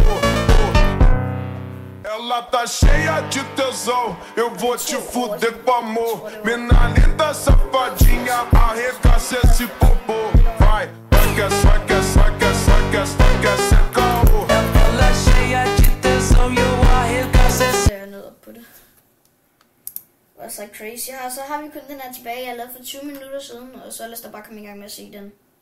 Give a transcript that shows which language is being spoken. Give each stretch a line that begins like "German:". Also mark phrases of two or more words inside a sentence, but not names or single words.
Portuguese: Ela tá cheia de tesão. Eu vou te fuder com amor. Menina linda, safadinha, arregaça esse popô. Vai, saca, saca, saca, saca, saca, saca. Ela cheia de tesão e eu arregaço esse.
Danish: Så jeg ned op på det. Og så crazy her. Så har vi kun den her tilbage, jeg lavede for 20 minutter siden. Og så lad os da bare komme i gang med at se den.